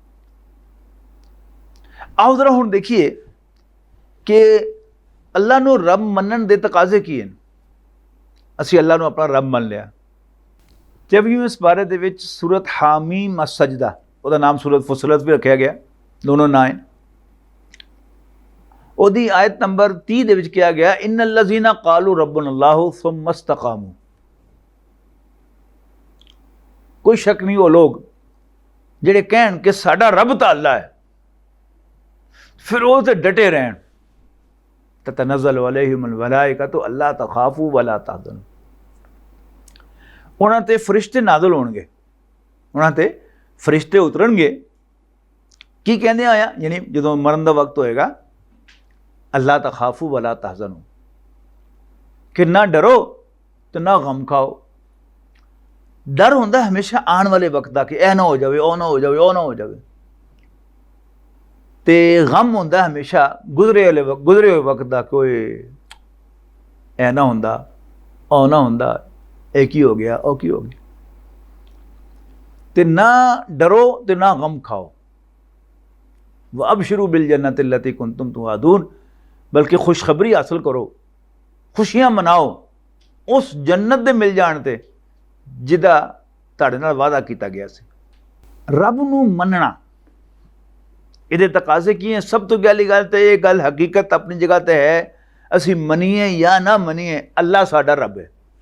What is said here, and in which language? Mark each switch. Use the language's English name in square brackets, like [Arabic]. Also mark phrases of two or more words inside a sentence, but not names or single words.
[Punjabi] آؤ ذرا ہݨ ویکھیے کہ اللہ نوں رب منن دے تقاضے کی ہیں. اسیں اللہ نوں اپنا رب من لیا۔ جب یوں اس بارے دے وچ سورت حم السجدہ, [Urdu] اس کا نام سورت فصلت بھی رکھا گیا، دونوں نا ہے. [Punjabi] اوہدی آیت نمبر 30 دے وچ کہا گیا, [Arabic] إن الذين قالوا ربنا الله ثم استقاموا. [Punjabi] کوئی شک نہیں وہ لوگ جہڑے کہن کہ ساڈا رب تاں اللہ ہے، فیر وہ تے ڈٹے رہن. [Arabic] تتنزل عليهم الملائكة ألا تخافوا ولا تحزنوا. [Punjabi] انہاں تے فرشتے نازل ہوݨگے، انہاں تے فرشتے اترنگے. کی کہندے آیا، یعنی جدوں مرن دا وقت ہوئے گا, [Arabic] ألا تخافوا ولا تحزنوا, [Punjabi] کہ نا ڈرو تو نا غم کھاؤ. ڈر ہوندا ہمیشہ آنے والے وقت کا کہ یہ نا ہو جائے، او نا ہو جائے، او نا ہو جائے، تے غم ہوندا ہمیشہ گزرے ہوئے وقت کا، کوئی اے نا ہوندا، او نا ہوندا، ایک ہی ہو گیا، او کی ہو گیا. تے نا ڈرو تے نا غم کھاؤ. [Arabic] وأبشروا بالجنة التي كنتم توعدون, [Punjabi] بلکہ خوشخبری حاصل کرو، خوشیاں مناؤ اس جنت دے مل جاݨ تے جہدا تہاڈے نال وعدہ کیا گیا سی. رب نوں مننا، ایہدے تقاضے کی ہیں. سب تو پہلی گل تو یہ گل حقیقت اپنی جگہ تے ہے، اسی منیے یا نا منیے، اللہ ساڈا رب ہے.